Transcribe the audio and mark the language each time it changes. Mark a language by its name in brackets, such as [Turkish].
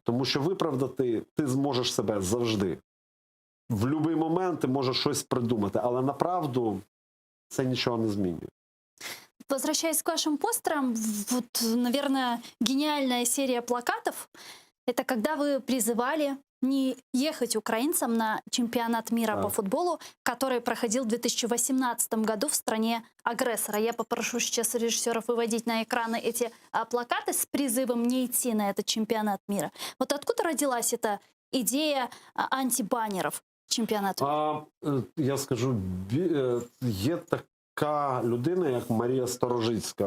[Ukrainian] Тому що виправдати ти зможеш себе завжди. В будь-який момент ти можеш щось придумати, але направду це нічого не змінює. [Russian] Возвращаясь к вашим постерам, вот, наверное, гениальная серия плакатов, это когда вы призывали не ехать украинцам на чемпионат мира по футболу, который проходил в 2018 году в стране агрессора. Я попрошу сейчас режиссеров выводить на экраны эти плакаты с призывом не идти на этот чемпионат мира. Вот откуда родилась эта идея антибаннеров чемпионату мира? [Ukrainian] Я скажу, є така людина, як Марія Сторожицька.